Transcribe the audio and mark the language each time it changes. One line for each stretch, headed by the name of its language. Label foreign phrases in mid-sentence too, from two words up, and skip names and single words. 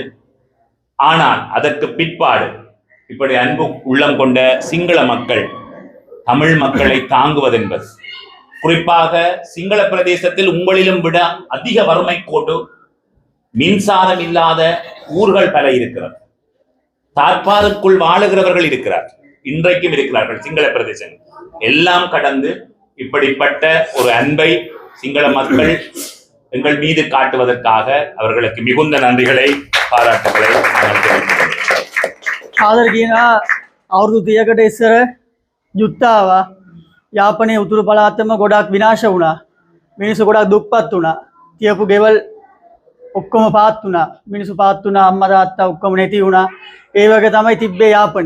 Tamil: ஆனால் அதற்கு பிற்பாடு இப்படி அன்பு உள்ளம் கொண்ட சிங்கள மக்கள் தமிழ் மக்களை தாங்குவதென்பது, குறிப்பாக சிங்கள பிரதேசத்தில் உங்களிலும் விட அதிக வறுமை கோடு, மின்சாரம் இல்லாத ஊர்கள் பல இருக்கிறது. தார்பாருக்குள் வாழுகிறவர்கள் இருக்கிறார், இன்றைக்கும் இருக்கிறார்கள் சிங்கள பிரதேசங்கள். எல்லாம் கடந்து இப்படிப்பட்ட ஒரு அன்பை சிங்கள மக்கள் எங்கள் மீது காட்டுவதற்காக அவர்களுக்கு மிகுந்த நன்றிகளை, பாராட்டுகளை
Sinhala: ආදර කියනවා අවුරුදු 30කට ඉස්සර යුද්ධ ආවා. යාපනයේ උතුරු පළාතම ගොඩක් විනාශ වුණා. මිනිස්සු ගොඩක් දුක්පත් වුණා. තියපු ගෙවල් ඔක්කොම පාත් වුණා. මිනිස්සු පාත් වුණා. අම්මා තාත්තා ඔක්කොම නැති වුණා. ඒ වගේ තමයි තිබ්බේ යාපනයේ.